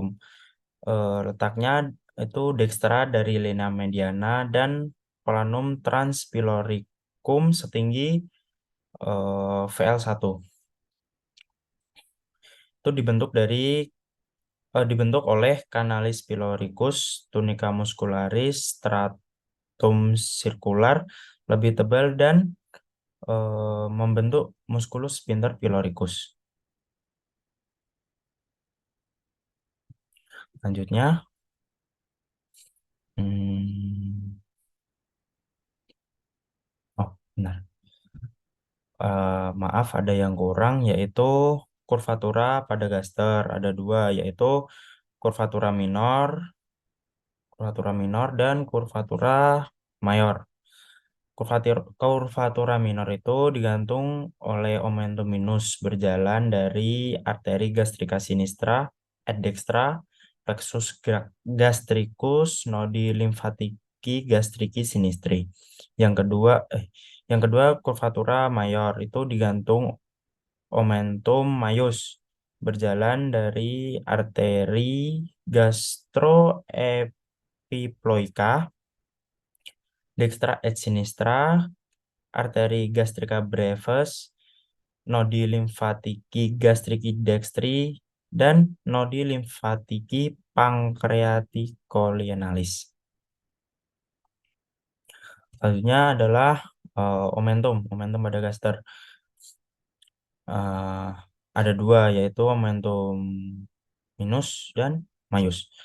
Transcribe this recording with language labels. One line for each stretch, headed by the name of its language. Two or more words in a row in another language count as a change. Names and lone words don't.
Indonesian: Letaknya itu dekstra dari
Latin: linea mediana
Indonesian: dan
Latin: planum transpyloricum
Indonesian: setinggi VL1. Itu dibentuk oleh
Latin: canalis pyloricus, tunica muscularis, stratum circular
Indonesian: lebih tebal dan membentuk
Latin: musculus sphincter pyloricus.
Indonesian: Selanjutnya, hmm, oh benar. Maaf, ada yang kurang yaitu kurvatura pada gaster ada dua, yaitu kurvatura minor, dan kurvatura mayor. Kurvatura minor itu digantung oleh
Latin: omentum minus
Indonesian: berjalan dari arteri gastrika
Latin: sinistra, et dextra, plexus gastricus, nodi limfatiki gastriki sinistri.
Indonesian: Yang kedua, kurvatura mayor itu digantung
Latin: omentum maius
Indonesian: berjalan dari arteri
Latin: gastroepiploica, dextra et sinistra, arteri gastrica brevis, nodi limfatiki gastriki dextri, dan nodi limfatiki pancreaticolienalis.
Indonesian: Selanjutnya adalah omentum pada gaster. Eh, ada dua, yaitu omentum minus dan maius.